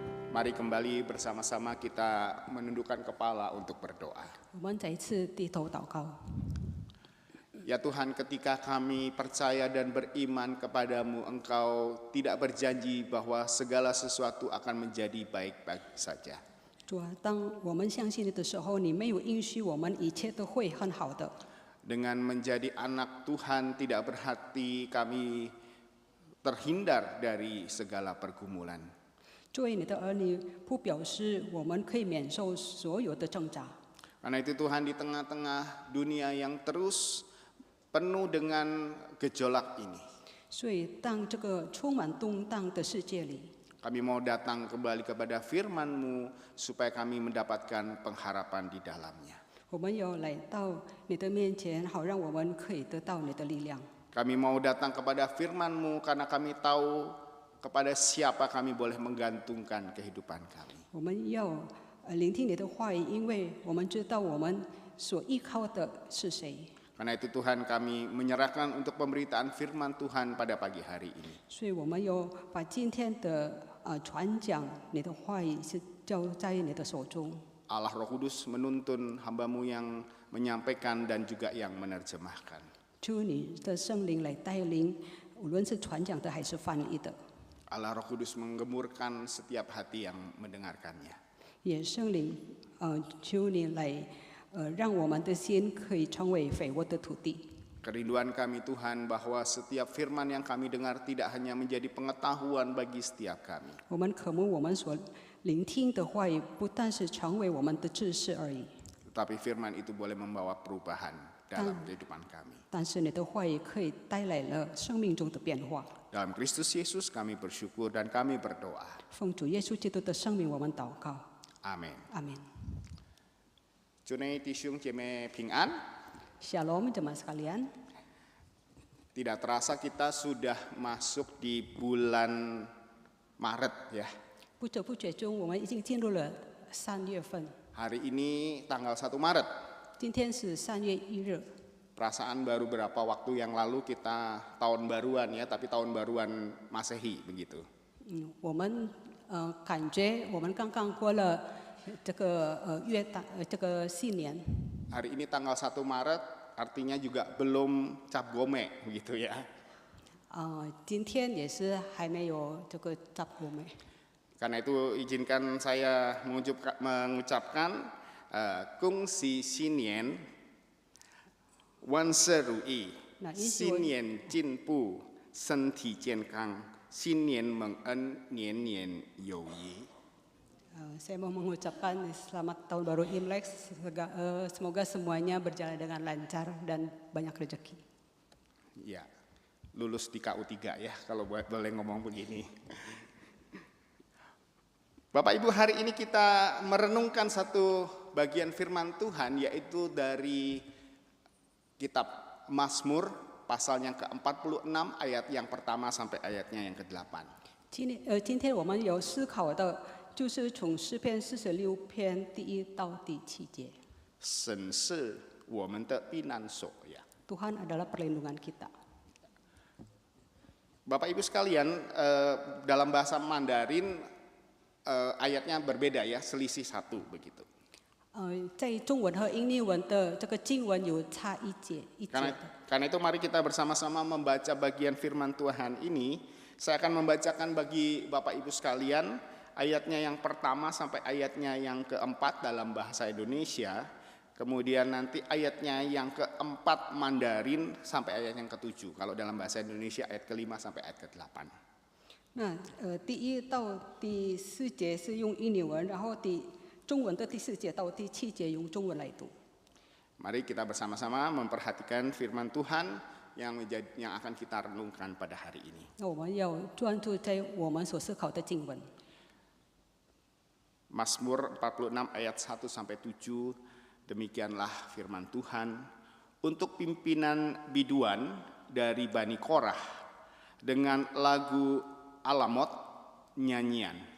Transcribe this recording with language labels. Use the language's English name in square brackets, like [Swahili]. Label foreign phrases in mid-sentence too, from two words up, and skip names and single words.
[Indonesian] Mari kembali bersama-sama kita menundukkan kepala untuk berdoa. [Chinese] 我们再一次低头祷告。 [Indonesian] Ya Tuhan, ketika kami percaya dan beriman kepadamu, Engkau tidak berjanji bahwa segala sesuatu akan menjadi baik-baik saja. [Chinese] 主啊，当我们相信你的时候，你没有应许我们一切都会很好的。 [Indonesian] Dengan menjadi anak Tuhan tidak berarti kami terhindar dari segala pergumulan. [Chinese] 作为你的儿女，不表示我们可以免受所有的挣扎。 [Indonesian] Karena itu Tuhan, di tengah-tengah dunia yang terus penuh dengan gejolak ini, [Chinese] 所以，当这个充满动荡的世界里， [Indonesian] kami mau datang kembali kepada firman-Mu supaya kami mendapatkan pengharapan di dalamnya. [Chinese] 我们要来到你的面前，好让我们可以得到你的力量。 [Indonesian] Kami mau datang kepada firman-Mu karena kami tahu kepada siapa kami boleh menggantungkan kehidupan kami. [Chinese] 我们要聆听你的话语，因为我们知道我们所依靠的是谁。 [Indonesian] Karena itu Tuhan, kami menyerahkan untuk pemberitaan firman Tuhan pada pagi hari ini. [Chinese] 所以我们要把今天的传讲你的话语是交在你的手中。 [Indonesian] Allah Roh Kudus menuntun hamba-Mu yang menyampaikan dan juga yang menerjemahkan. [Chinese] 求你的圣灵来带领，无论是传讲的还是翻译的， [Indonesian] Allah Roh Kudus menggemurkan setiap hati yang mendengarkannya. [Chinese] 也圣灵求你来让我们的心可以成为肥沃的土地。 [Indonesian] Kerinduan kami Tuhan bahwa setiap firman yang kami dengar tidak hanya menjadi pengetahuan bagi setiap kami, [Chinese] 我们渴慕我们所聆听的话语，不但是成为我们的知识而已， [Indonesian] tetapi firman itu boleh membawa perubahan dalam kehidupan kami. [Chinese] 但是你的话语可以带来了生命中的变化。 [Indonesian] Dalam Kristus Yesus kami bersyukur dan kami berdoa. [Chinese] 奉主耶稣基督的圣名，我们祷告， [Indonesian] Amin. [Chinese] 阿门。 Cunei Tisiung Ceme Ping'an. [Indonesian] Shalom jemaat sekalian. Tidak terasa kita sudah masuk di bulan Maret ya. [Chinese] 不知不觉中，我们已经进入了3月份。 [Indonesian] Hari ini tanggal 1 Maret. [Chinese] 今天是3月1日。 [Indonesian] Perasaan baru berapa waktu yang lalu kita tahun baruan ya, tapi tahun baruan Masehi begitu. [Chinese] 我们感觉我们刚刚过了这个这个新年。 [Indonesian] Hari ini tanggal 1 Maret artinya juga belum Cap Gome begitu ya. [Chinese] 今天也是还没有这个 Cap Gome。 [Indonesian] Karena itu izinkan saya mengucapkan [Chinese] 恭喜新年万事如意，新年进步，身体健康，新年蒙恩，年年有余. [Indonesian] Saya mau mengucapkan selamat tahun baru Imlek, semoga semuanya berjalan dengan lancar dan banyak rezeki. Ya, lulus di KU3 ya kalau boleh ngomong begini. Bapak Ibu, hari ini kita merenungkan satu bagian firman Tuhan, yaitu dari kitab Mazmur pasal yang ke-46 ayat yang pertama sampai ayatnya yang ke-8. [Chinese] 今天我们有思考的，就是从诗篇46篇第1到第7节。神是我们的避难所 ya. [Indonesian] Tuhan adalah perlindungan kita. Bapak Ibu sekalian, dalam bahasa Mandarin ayatnya berbeda ya, selisih 1 begitu. [Chinese] 在中文和英译文的这个经文有差一节一节的。 [Indonesian] Karena itu mari kita bersama-sama membaca bagian firman Tuhan ini. Saya akan membacakan bagi Bapak Ibu sekalian ayatnya yang pertama sampai ayatnya yang keempat dalam bahasa Indonesia. Kemudian nanti ayatnya yang keempat Mandarin sampai ayat yang ke-7. Kalau dalam bahasa Indonesia ayat ke-5 sampai ayat ke-8. [Chinese] 那第1到第4节是用印尼文，然后中文的第4节到第7节用中文来读。 [Indonesian] Mari kita bersama-sama memperhatikan firman Tuhan yang akan kita renungkan pada hari ini. [Chinese] 那我们要专注在我们所思考的经文。 [Indonesian] Mazmur 46 ayat 1 sampai 7, demikianlah firman Tuhan. Untuk pimpinan biduan dari Bani Korah dengan lagu Alamot nyanyian.